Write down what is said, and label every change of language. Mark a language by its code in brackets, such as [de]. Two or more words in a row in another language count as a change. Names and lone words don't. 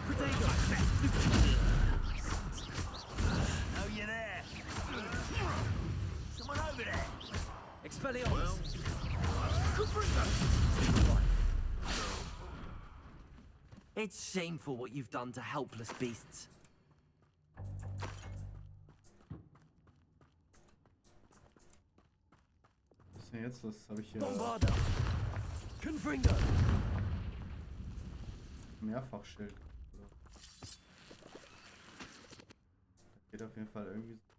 [en] Oh, you're there. Someone over there. Expelliarmus. It's shameful what you've done to helpless beasts. [de] Was ist denn jetzt? Was habe ich hier? Bombarder. Confringo. Mehrfachschild. Da geht auf jeden Fall irgendwie.